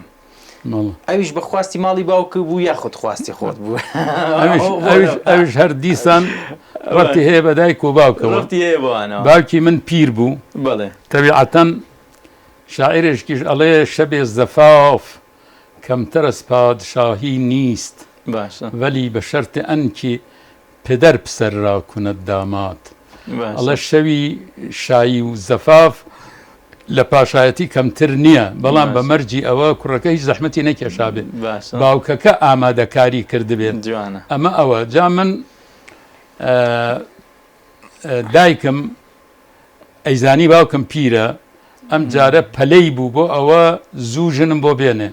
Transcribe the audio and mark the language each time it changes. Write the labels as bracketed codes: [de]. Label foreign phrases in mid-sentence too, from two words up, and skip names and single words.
[ckb] ئەویش بەخواستی ماڵی باوکە بوو یاخود خواستی خۆت بوو؟ ئەوش هەر دیسان ڕەتی هەیە بە دایک و باوکەوە. باوکی من پیر بوو تەبیعەتەن شاعرێشکیش ئەڵێ [fa] شەبێ زەفاف کەمتر از پادشاهی نیست ولی به شرط آنکه پدر پسر را کند داماد. [ckb] ئەڵێ شەوی شایی و زەفاف لە پاشایەتی کەمتر نییە، بەڵام بە مەرجی ئەوە کوڕەکە هیچ زەحمەتی نەکێشابێ، باوکەکە ئامادەکاری کردبێت. ئەمە ئەوە جا من دایکم ئەیزانی باوکم پیرە، ئەم جارە پەلەی بوو بۆ ئەوە زوو ژنم بۆ بێنێ.